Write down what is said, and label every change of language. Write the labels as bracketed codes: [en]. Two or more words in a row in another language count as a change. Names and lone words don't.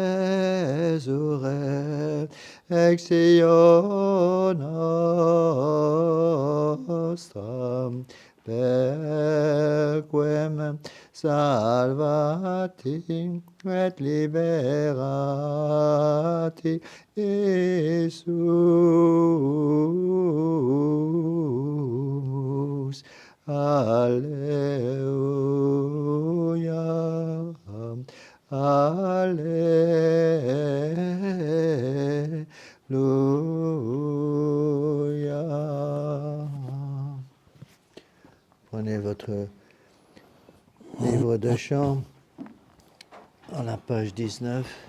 [la] resurrectio nostram, perquem salvati et liberati sumus. Alleluia, alleluia. [fr] Prenez votre livre de chant à la page 19.